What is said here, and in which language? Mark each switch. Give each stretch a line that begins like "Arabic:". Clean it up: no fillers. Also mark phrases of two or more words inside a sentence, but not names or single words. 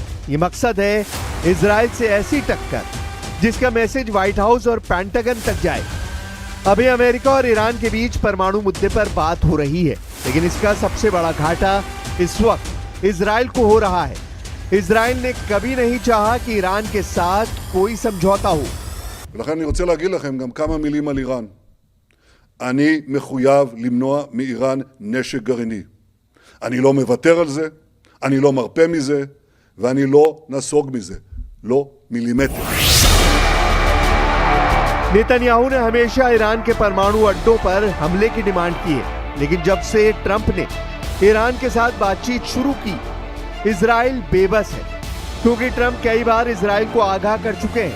Hindi: ये मकसद है इजराइल से ऐसी टक्कर जिसका मैसेज व्हाइट हाउस और पेंटागन तक जाए। अभी अमेरिका और ईरान के बीच परमाणु मुद्दे पर बात हो रही है, लेकिन इसका सबसे बड़ा घाटा इस वक्त इजराइल को हो रहा है। इजराइल ने कभी नहीं चाहा कि ईरान के साथ कोई समझौता हो।
Hebrew: ולכן אני רוצה להגיד לכם גם כמה מילים על איראן. אני מחויב למנוע מאיראן נשק גרעיני. אני לא מוותר על זה, אני לא מרפה מזה, ואני לא נסוג מזה. לא מילימטר.
Hindi: नेतन्याहू ने हमेशा ईरान के परमाणु अड्डों पर हमले की डिमांड की है, लेकिन जब से ट्रंप ने ईरान के साथ बातचीत शुरू की, इजराइल बेबस है, क्योंकि ट्रंप कई बार इजराइल को आगाह कर चुके हैं।